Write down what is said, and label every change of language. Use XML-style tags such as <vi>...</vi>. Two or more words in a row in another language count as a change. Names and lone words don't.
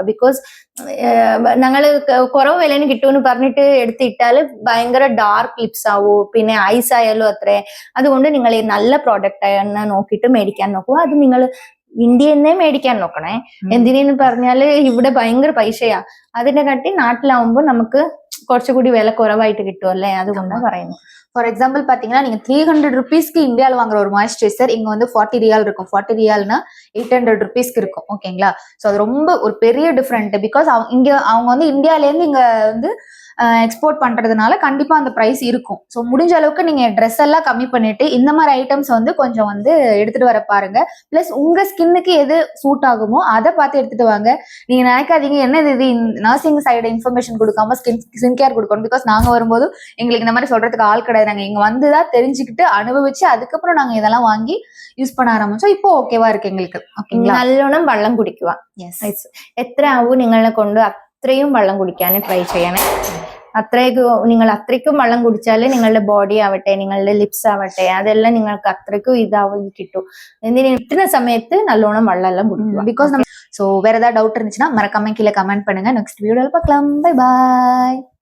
<ml>ബിക്കോസ് ഞങ്ങൾ കുറവ് വിലന് കിട്ടുമെന്ന് പറഞ്ഞിട്ട് എടുത്തിട്ടാല് ഭയങ്കര</ml> <en>dark lips</en> <ml>ആവും, പിന്നെ ഐസ് ആയാലും അത്രേ. അതുകൊണ്ട് നിങ്ങൾ ഈ നല്ല പ്രോഡക്റ്റ് നോക്കിയിട്ട് മേടിക്കാൻ നോക്കുക. അത് നിങ്ങൾ ഇന്ത്യന്നേ മേടിക്കാൻ നോക്കണേ. എന്തിനെന്ന് പറഞ്ഞാല് ഇവിടെ ഭയങ്കര പൈസയാ. അതിന്റെ കാട്ടി നാട്ടിലാവുമ്പോ നമുക്ക് കുറച്ചുകൂടി വില കുറവായിട്ട് കിട്ടുമല്ലേ, അതുകൊണ്ടാണ് പറയുന്നത്.</ml> <en>for example</en> <ta>பாத்தீங்கன்னா நீங்க 300 ருபீஸ்க்கு இந்தியாவில் வாங்குற ஒரு மாய்ஸ்சரைசர் இங்க வந்து 40 ரியால் இருக்கும். 40 ரியால்னா 800 ருபீஸ்க்கு இருக்கும். ஓகேங்களா? ஸோ அது ரொம்ப ஒரு பெரிய டிஃப்ரெண்ட். பிகாஸ் அவங்க வந்து இந்தியால இருந்து இங்க வந்து எக்ஸ்போர்ட் பண்றதுனால கண்டிப்பா அந்த பிரைஸ் இருக்கும். ஸோ முடிஞ்ச அளவுக்கு நீங்க ட்ரெஸ் எல்லாம் கம்மி பண்ணிட்டு இந்த மாதிரி ஐட்டம்ஸ் வந்து கொஞ்சம் வந்து எடுத்துட்டு வர பாருங்க. பிளஸ் உங்க ஸ்கின்னுக்கு எது சூட் ஆகுமோ அதை பார்த்து எடுத்துட்டு வாங்க. நீங்க நினைக்காதீங்க என்ன இது</ta> <en>nursing side information</en> <ta>கொடுக்காம</ta> <en>skin care</en> <ta>கொடுக்கணும். பிகாஸ் நாங்க வரும்போது எங்களுக்கு இந்த மாதிரி சொல்றதுக்கு ஆள் கிடையாது. நாங்க இங்க வந்துதான் தெரிஞ்சுக்கிட்டு அனுபவிச்சு அதுக்கப்புறம் நாங்க இதெல்லாம் வாங்கி யூஸ் பண்ண ஆரம்பிச்சோம். இப்போ ஓகேவா இருக்கு எங்களுக்கு.</ta> <ml>നല്ലോണം വെള്ളം കുടിക്കുക. എത്ര ആവും നിങ്ങളെ കൊണ്ട് അത്രയും വെള്ളം കുടിക്കാൻ ട്രൈ ചെയ്യണേ. നിങ്ങൾ അത്രയ്ക്കും വെള്ളം കുടിച്ചാൽ നിങ്ങളുടെ ബോഡി ആവട്ടെ, നിങ്ങളുടെ ലിപ്സ് ആവട്ടെ, അതെല്ലാം നിങ്ങൾക്ക് അത്രയ്ക്കും ഇതാവും കിട്ടും. എന്തിനു കിട്ടുന്ന സമയത്ത് നല്ലോണം വെള്ളം എല്ലാം കുടിക്കുക.</ml> <en>because so</en> <ta>வேற ஏதாவது டவுட் இருந்துச்சுன்னா மறக்காம கீழே கமெண்ட் பண்ணுங்க.</ta> <en>next video</en> <ta>பார்க்கலாம்.</ta> <en>bye bye.</en>